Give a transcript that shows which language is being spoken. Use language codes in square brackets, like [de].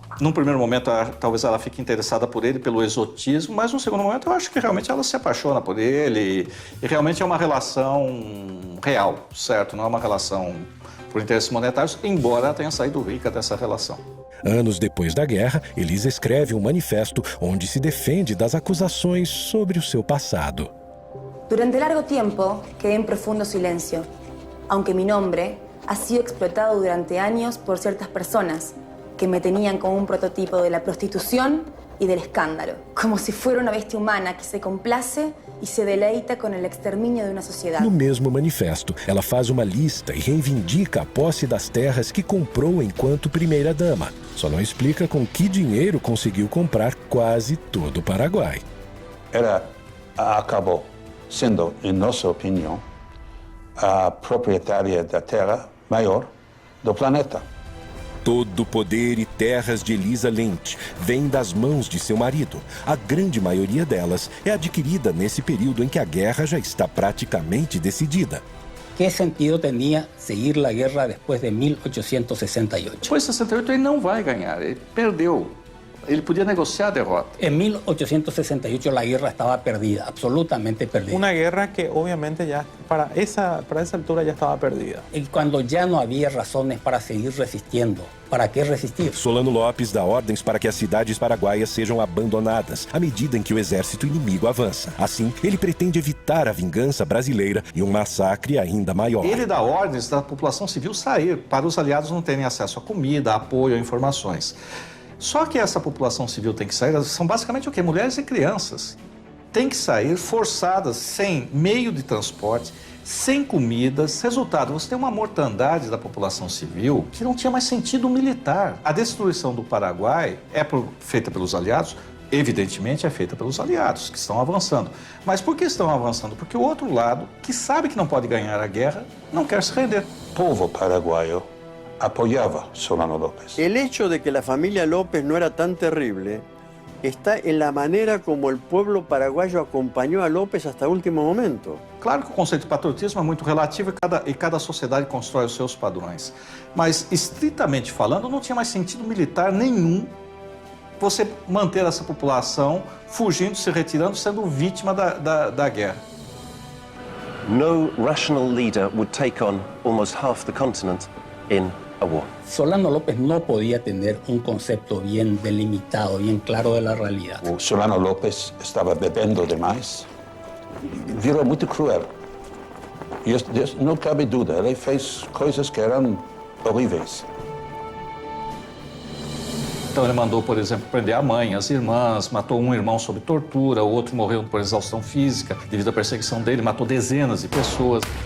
[pt] Num primeiro momento, talvez ela fique interessada por ele, pelo exotismo, mas num segundo momento eu acho que realmente ela se apaixona por ele e realmente é uma relação real, certo? Não é uma relação por interesses monetários, embora ela tenha saído rica dessa relação. Anos depois da guerra, Elisa escreve um manifesto onde se defende das acusações sobre o seu passado. [es] Durante largo tiempo quedé en profundo silencio, aunque mi nombre ha sido explotado durante años por ciertas personas que me tenían como un prototipo de la prostitución y del escándalo, como si fuera una bestia humana que se complace e se deleita [pt] com o extermínio de uma sociedade. No mesmo manifesto, ela faz uma lista e reivindica a posse das terras que comprou enquanto primeira-dama. Só não explica com que dinheiro conseguiu comprar quase todo o Paraguai. Ela acabou sendo, em nossa opinião, a proprietária da terra maior do planeta. Todo o poder e terras de Elisa Lynch vem das mãos de seu marido. A grande maioria delas é adquirida nesse período em que a guerra já está praticamente decidida. [es] ¿Qué sentido tenía seguir la guerra después de 1868? [pt] Depois de 68 ele não vai ganhar, ele perdeu. Ele podia negociar a derrota. [es] En 1868 la guerra estaba perdida, absolutamente perdida. Una guerra que obviamente ya para esa altura ya estaba perdida. Y cuando ya no había razones para seguir resistiendo, ¿para qué resistir? [pt] Solano Lopes dá ordens para que as cidades paraguaias sejam abandonadas à medida em que o exército inimigo avança. Assim, ele pretende evitar a vingança brasileira e um massacre ainda maior. Ele dá ordens da população civil sair, para os aliados não terem acesso a comida, a apoio, a informações. Só que essa população civil tem que sair, são basicamente o quê? Mulheres e crianças. Tem que sair forçadas, sem meio de transporte, sem comidas. Resultado, você tem uma mortandade da população civil que não tinha mais sentido militar. A destruição do Paraguai é feita pelos aliados? Evidentemente é feita pelos aliados, que estão avançando. Mas por que estão avançando? Porque o outro lado, que sabe que não pode ganhar a guerra, não quer se render. O povo paraguaio [es] apoyaba [pt] Solano López. [es] El hecho de que la familia López no era tan terrible está en la manera como el pueblo paraguayo acompañó a López hasta el último momento. [pt] Claro que o conceito de patriotismo é muito relativo e cada sociedade constrói os seus padrões. Mas, estritamente falando, não tinha mais sentido militar nenhum você manter essa população fugindo, se retirando, sendo vítima da guerra. [en] No rational leader would take on almost half the continent in a war. [es] Solano López no podía tener un concepto bien delimitado, bien claro de la realidad. [pt] O Solano López estava bebendo demais, virou muito cruel. E não cabe dúvida, ele fez coisas que eram horríveis. Então ele mandou, por exemplo, prender a mãe, as irmãs, matou um irmão sob tortura, o outro morreu por exaustão física devido à perseguição dele, matou dezenas de pessoas.